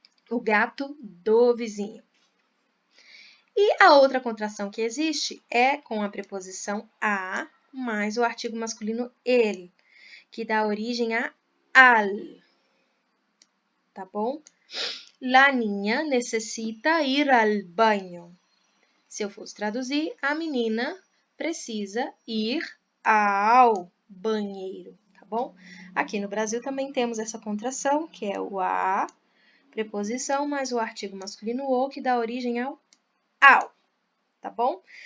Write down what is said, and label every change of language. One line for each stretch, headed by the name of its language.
Portuguese: O gato do vizinho. E a outra contração que existe é com a preposição a mais o artigo masculino ele, que dá origem a al, tá bom?
Spanish: La niña necessita ir al baño.
Portuguese: Se eu fosse traduzir, a menina precisa ir ao banheiro, tá bom? Aqui no Brasil também temos essa contração, que é o a, preposição, mais o artigo masculino o, que dá origem ao, tá bom?